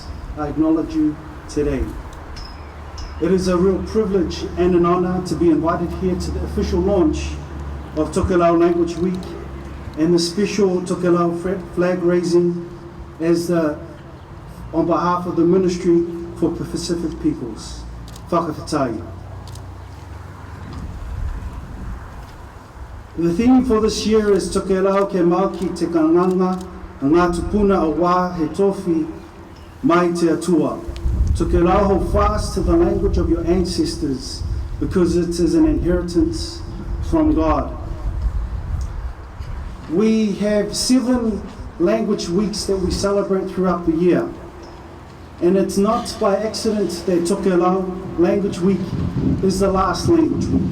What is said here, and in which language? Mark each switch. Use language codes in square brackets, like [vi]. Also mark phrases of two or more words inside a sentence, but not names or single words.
[en] I acknowledge you today. It is a real privilege and an honor to be invited here to the official launch of Tokelau Language Week and the special Tokelau flag raising on behalf of the Ministry for Pacific Peoples. [tkl] Whakawhitai. [en] The theme for this year is [tkl] Tokelau ke Mauki te Kanganga, ngā tupuna a wā he tofi mai te atua. [en] Tokelau hold fast to the language of your ancestors because it is an inheritance from God. We have 7 language weeks that we celebrate throughout the year. And it's not by accident that Tokelau Language Week is the last language week.